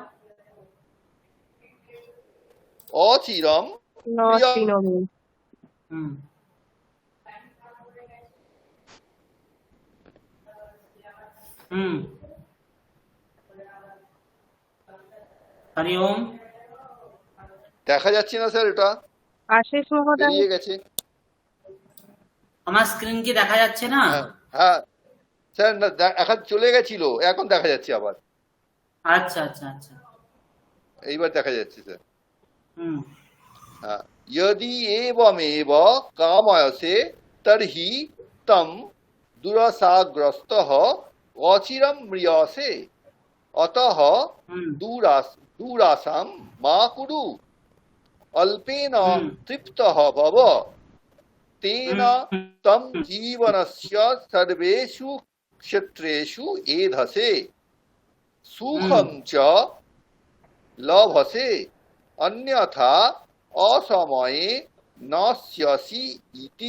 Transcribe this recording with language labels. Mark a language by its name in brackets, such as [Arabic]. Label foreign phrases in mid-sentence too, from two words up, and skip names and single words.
[Sanskrit] अचिरं न शृणोमि। हरि ओम। [Bangla] দেখা যাচ্ছে না স্যার, এটা আশিস মহোদয়, বেরিয়ে গেছে। আমার স্ক্রিন কি দেখা যাচ্ছে না? হ্যাঁ স্যার, না এখন চলে গেছিল, এখন দেখা যাচ্ছে আবার। আচ্ছা আচ্ছা আচ্ছা, এইবার দেখা যাচ্ছে স্যার। হ্যাঁ, [Sanskrit] यदि एवमेव कामयसे तर्हि तं दुरसाग्रस्तः अचिरं म्रियसे अतः दूरासां मा कुरु अल्पेन तृप्तः भव तेन तं जीवनस्य सर्वेषु क्षेत्रेषु एधसे सुखं च लभसे अन्यथा असमये नश्यसि इति।